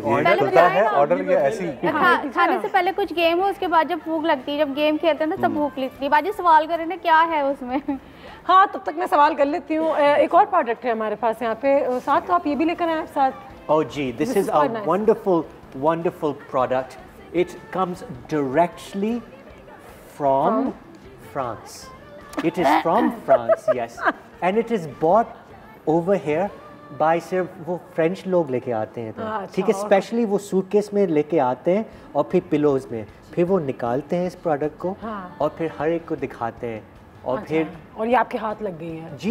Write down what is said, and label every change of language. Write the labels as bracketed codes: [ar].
[hi] Order खुलता है, order ये ऐसी खाने से पहले कुछ गेम हो, उसके बाद जब भूख लगती है, जब गेम खेलते हैं ना तब भूख लगती है। बाजी सवाल करें ना क्या है उसमें। हाँ तब तक मैं सवाल कर लेती हूँ। एक और प्रोडक्ट है हमारे पास यहाँ पे साथ, तो आप ये भी लेकर आए साथ। [en] Oh जी, this is a wonderful product. It comes directly from France. It is from France, yes. And it is bought over here by [hi] सिर्फ वो फ्रेंच लोग लेके आते हैं, ठीक है, स्पेशली वो सूटकेस में लेके आते हैं और फिर पिलोज में, फिर वो निकालते हैं इस प्रोडक्ट को और फिर हर एक को दिखाते हैं और फिर और ये आपके हाथ लग गई है।